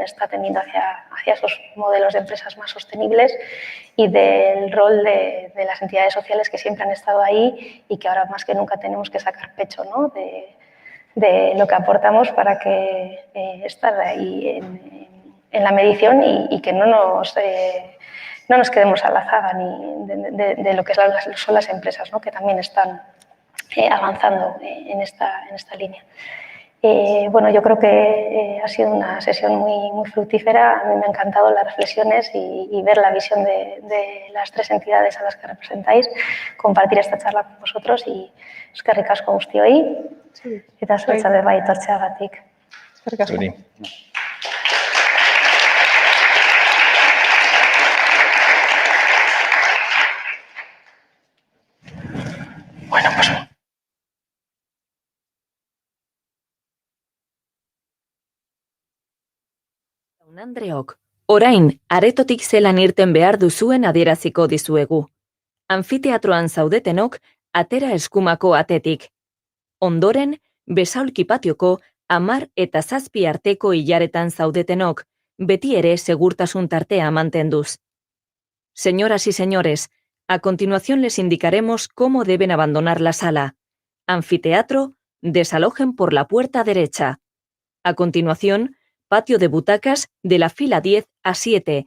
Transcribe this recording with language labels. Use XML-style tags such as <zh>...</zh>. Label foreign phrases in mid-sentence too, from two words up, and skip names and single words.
<es>está tendiendo hacia esos modelos de empresas más sostenibles, y del rol de las entidades sociales que siempre han estado ahí y que ahora más que nunca tenemos que sacar pecho, ¿no?, de lo que aportamos para que estar ahí en la medición y que no nos quedemos a la zaga ni de lo que son las empresas, ¿no?, que también están avanzando en esta línea. Bueno, yo creo que ha sido una sesión muy fructífera. A mí me han encantado las reflexiones y ver la visión de las 3 entidades a las que representáis, compartir esta charla con vosotros y</es> <eu>eskerrik asko guztioi. Eta zuretzat bai etortzeagatik. Eskerrik asko.</eu> <es>Bueno, pues</es> <eu>Andreok, orain aretotik zelan irten behar duzuen adieraziko dizuegu. Anfiteatroan zaudetenok atera eskumako atetik. Ondoren, besaulki patioko 10 eta 7 arteko ilaretan zaudetenok, beti ere segurtasun tartea mantenduz.</eu> <es>Señoras y señores, a continuación les indicaremos cómo deben abandonar la sala. Anfiteatro, desalojen por la puerta derecha. A continuación, patio de butacas de la fila 10 a 7,</es>